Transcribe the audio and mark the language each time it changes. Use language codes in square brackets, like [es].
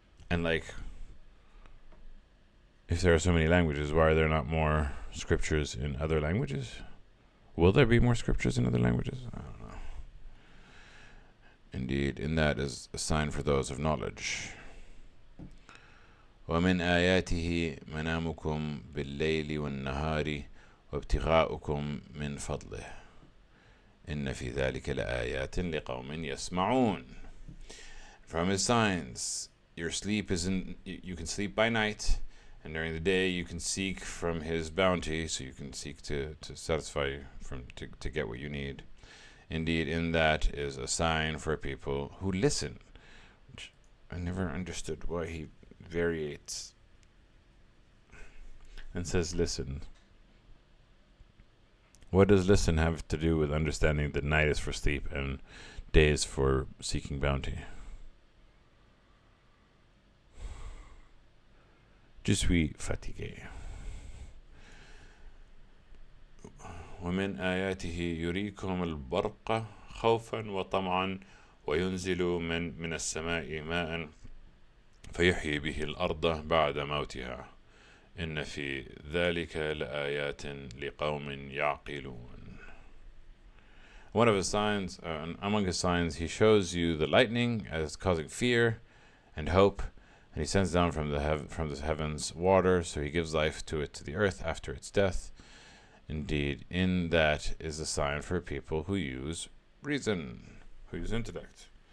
[en] And if there are so many languages, why are there not more scriptures in other languages? Will there be more scriptures in other languages? I don't know. Indeed, in that is a sign for those of knowledge. [ar] ومن آياته منامكم بالليل والنهار وابتغاؤكم من فضله إن في ذلك لآيات لقوم يسمعون. [en] From his signs, your sleep you can sleep by night, and during the day you can seek from his bounty, so you can seek to satisfy to get what you need. Indeed, in that is a sign for people who listen. Which I never understood why he variates and says listen. What does listen have to do with understanding that night is for sleep and day is for seeking bounty? [fr] Je suis fatigué. [ar] ومن آياته يريكم البرق خوفا وطمعا وينزل من السماء ماء فيحيي به الأرض بعد موتها إن في ذلك لآيات لقوم يعقلون. [en] One of his signs, among his signs, he shows you the lightning as causing fear and hope, and he sends down from the heavens water, so he gives life to the earth after its death. Indeed, in that is a sign for people who use reason, who use intellect.